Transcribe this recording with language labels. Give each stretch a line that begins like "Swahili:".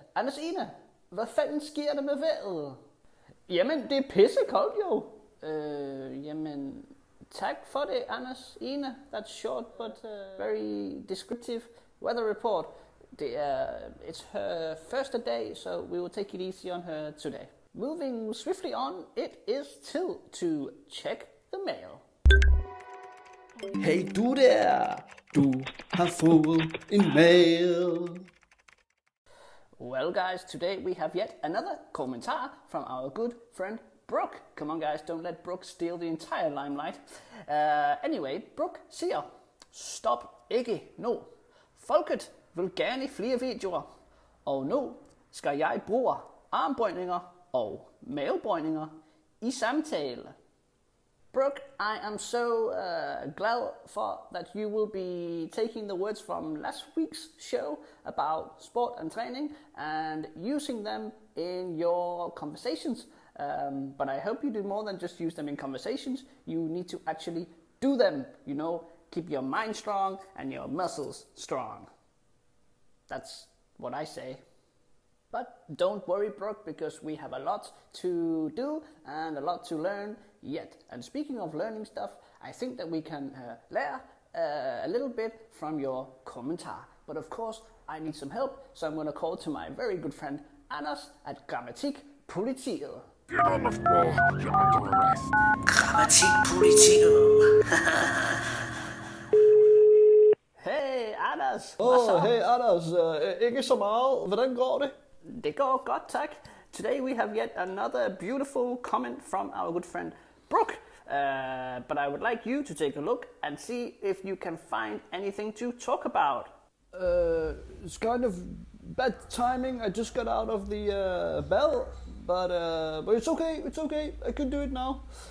Danish: Anders Ine, hvad fanden sker der med vejret? Jamen, det er pissekoldt jo. Jamen, tak for det, Anders Ine.
English: That's short, but very descriptive weather report. It's her first day, so we will take it easy on her today. Moving swiftly on, it is time to check the mail.
Danish: Hey du der, du har fået en mail.
English: Well guys, today we have yet another kommentar from our good friend Brooke. Come on guys, don't let Brooke steal the entire limelight.
Danish: Anyway, Brooke siger, stop ikke nu. Folket vil gerne flere videoer, og nu skal jeg bruge armbøjninger og mavebøjninger i samtale.
English: Brooke, I am so glad for that you will be taking the words from last week's show about sport and training and using them in your conversations. But I hope you do more than just use them in conversations. You need to actually do them, you know, keep your mind strong and your muscles strong. That's what I say. But don't worry, Brooke, because we have a lot to do and a lot to learn yet. And speaking of learning stuff, I think that we can learn a little bit from your kommentar. But of course, I need some help, so I'm going to call to my very good friend Anders at Grammatikpolitiet. Get on the floor, you're under arrest.
Danish: Grammatikpolitiet. Hey Anders! Hey Anders, ikke så meget. Hvordan går det? Det går godt, tak.
English: Today we have yet another beautiful comment from our good friend Brooke. But I would like you to take a look and see if you can find anything to talk about. It's kind of bad timing. I just got out of the bell, but it's okay. I can do it now.